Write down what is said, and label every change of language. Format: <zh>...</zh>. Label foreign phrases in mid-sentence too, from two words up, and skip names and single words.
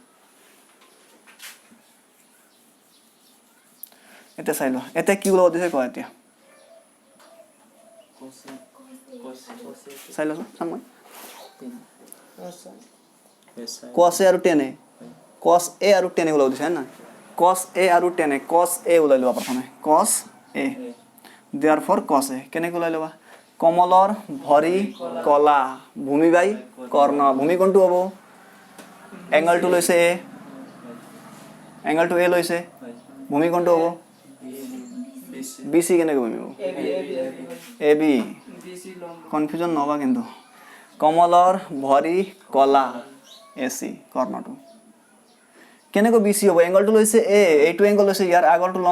<as>এটা চাই ল এটা কি ওলাব দিছে কোৱা এতিয়া চাই ল সময়</as> <en>cos a</en> <as>আৰু</as> <en>tan a cos a</en> <as>আৰু</as> <en>tan a</en> <as>ওলাব দিছে না</as> <en>cos a</en> <as>আৰু</as> <en>tan a cos a</en> <as>ওলাই লবা প্ৰথমে</as> <en>cos a therefore cos a</en> <as>কেনেকৈ ওলাই লবা কমলৰ ভৰি কলা ভূমি বাই কৰ্ণ ভূমি কোনটো হ'ব এংগলটো লৈছে a এংগলটো a লৈছে ভূমি কোনটো হ'ব bc কেনেকৈ ভূমি হ'ব ab কনফিউজন নহবা কিন্তু কমলৰ ভৰি কলা ac কৰ্ণটো কেনেকৈ bc হ'ব এংগলটো লৈছে a এইটো এংগল লৈছে ইয়াৰ আগৰটো লম্ব</as>